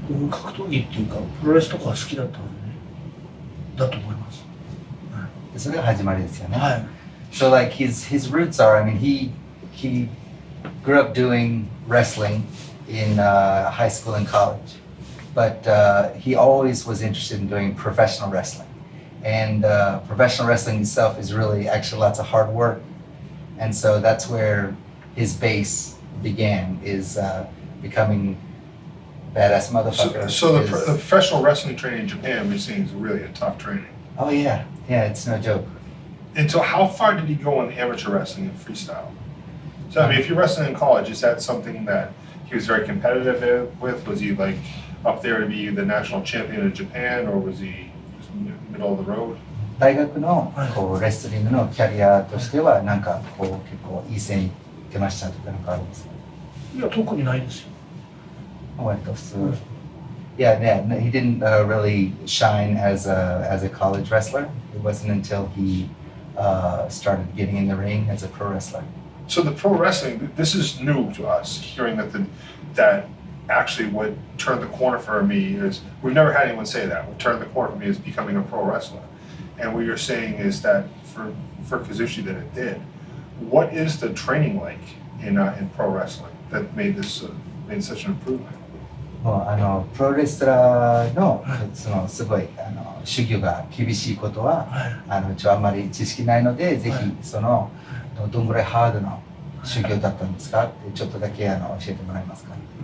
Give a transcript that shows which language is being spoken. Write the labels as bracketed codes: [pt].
[ja] 格闘技っていうかプロレスとか好きだったので、だと思います。それが始まりですよね。 [en] So like his roots are, I mean, he grew up doing wrestling in high school and college, but he always was interested in doing professional wrestling. And professional wrestling itself is really actually lots of hard work. And so that's where his base began, is becoming badass motherfucker. So the professional wrestling training in Japan, we're seeing, is really a tough training. Oh yeah, it's no joke. And so how far did he go in amateur wrestling and freestyle? So I mean, if you're wrestling in college, is that something that he was very competitive with? Was he like up there to be the national champion in Japan, or was he just middle of the road? [ja] 大学のこうレスリングのキャリアとしてはなんかこう結構いい線いってましたとかなんかあるんですか？いや、特にないですよ。割と普通。 [en] Yeah, he didn't really shine as a college wrestler. It wasn't until he started getting in the ring as a pro wrestler. So the pro wrestling, this is new to us, hearing that actually what turned the corner for me is, we've never had anyone say that. What turned the corner for me is becoming a pro wrestler. And what you're saying is that for Kazushi that it did. What is the training like in pro wrestling that made such an improvement? [ja] もうプロレスラーのそのすごい修行が厳しいことは、あんまり知識ないので、ぜひそのどんぐらいハードな修行だったんですかってちょっとだけ教えてもらえますか？